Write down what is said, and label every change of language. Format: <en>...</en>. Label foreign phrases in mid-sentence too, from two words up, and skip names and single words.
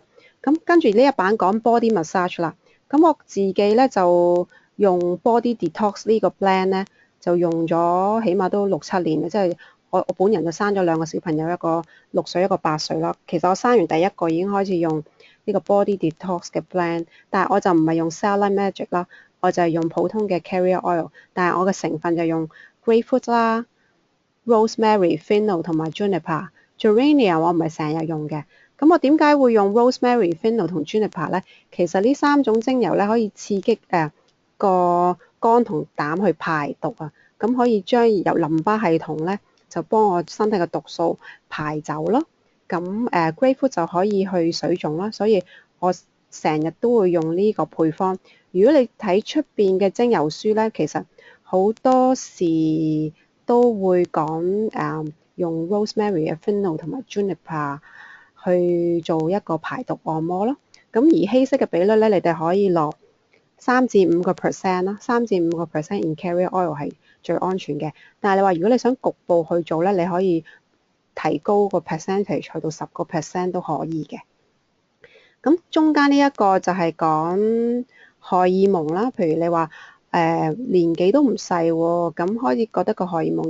<yue>咁跟住呢一版講</yue> <en>body massage</en> <yue>啦。咁我自己咧就用</yue> <en>body detox</en> <yue>呢個 blend 咧，就用咗起碼都6-7年嘅，即係我本人就生咗2個小朋友，一個6歲，一個8歲啦。其實我生完第一個已經開始用呢個</yue> <en>body detox</en> <yue>嘅 blend，但係我就唔係用 Cellulite Magic 啦。我就係用普通嘅</yue> <en>carrier oil，</en> <yue>但係我嘅成分就用 grapefruit 啦、</yue> <en>rosemary、fennel</en> <yue>同埋 juniper。geranium 我唔係成日用嘅。咁我點解會用</yue> <en>rosemary、fennel</en> <yue>同 juniper 咧？其實呢3種精油咧可以刺激個肝同膽去排毒啊，咁可以將由淋巴系統咧就幫我身體嘅毒素排走咯。咁grapefruit 就可以去水腫啦，所以我成日都會用呢個配方。如果你睇出邊嘅精油書咧，其實好多時都會講用 rosemary 嘅 fennel 同埋 juniper 去做一個排毒按摩咯。咁而稀釋嘅比率咧，你哋可以落3至5% 啦，3至5%</yue> <en>in carrier oil</en> <yue>係最安全嘅。但係你話如果你想局部去做咧，你可以提高個 percentage 去到10% 都可以嘅。咁中間呢一個就係講荷爾蒙啦，譬如你話年紀都唔細喎，咁開始覺得個荷爾蒙</yue>